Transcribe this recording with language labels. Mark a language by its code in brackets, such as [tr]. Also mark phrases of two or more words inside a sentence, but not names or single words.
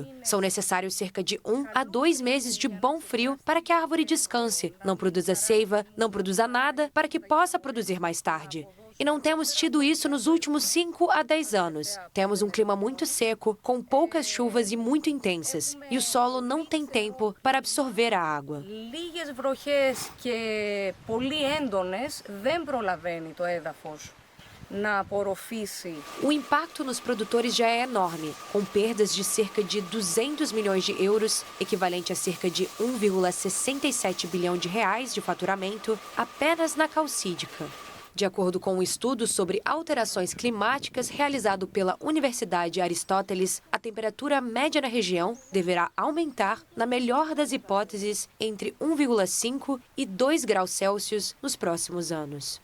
[pt] São necessários cerca de 1 a 2 meses de bom frio para que a árvore descanse, não produza seiva, não produza nada, para que possa produzir mais tarde. E não temos tido isso nos últimos 5 a 10 anos. Temos um clima muito seco, com poucas chuvas e muito intensas. E o solo não tem tempo para absorver a água. [el] Λίγες βροχές και πολύ έντονες δεν προλαβαίνει το έδαφος να απορροφήσει. [pt] O impacto nos produtores já é enorme, com perdas de cerca de 200 milhões de euros, equivalente a cerca de 1,67 bilhão de reais de faturamento, apenas na Calcídica. De acordo com um estudo sobre alterações climáticas realizado pela Universidade Aristóteles, a a temperatura média na região deverá aumentar, na melhor das hipóteses, entre 1,5 e 2 graus Celsius nos próximos anos.